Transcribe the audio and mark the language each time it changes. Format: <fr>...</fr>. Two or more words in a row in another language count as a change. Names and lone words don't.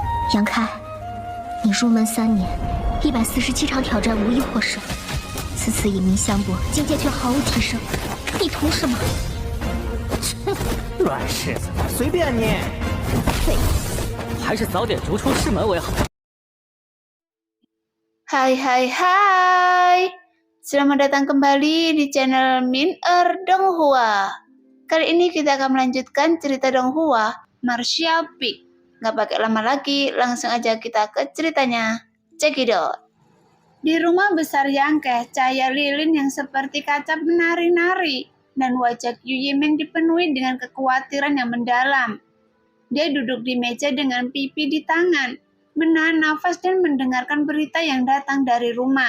<zh>杨开，你入门3年，147场挑战无一获胜，此次以名相搏，境界却毫无提升，你图什么？乱柿子，随便你。废物，还是早点逐出师门为好。</zh> <id>Hai, selamat datang kembali di channel Min-er Donghua. Kali ini kita akan melanjutkan cerita Donghua, Martial Peak. Gak pakai lama lagi, langsung aja kita ke ceritanya.</id> <en>Check it out.</en> <id>Di rumah besar Yangke, cahaya lilin yang seperti kaca menari-nari, dan wajah Yu Yimeng dipenuhi dengan kekhawatiran yang mendalam. Dia duduk di meja dengan pipi di tangan, menahan nafas dan mendengarkan berita yang datang dari rumah.</id>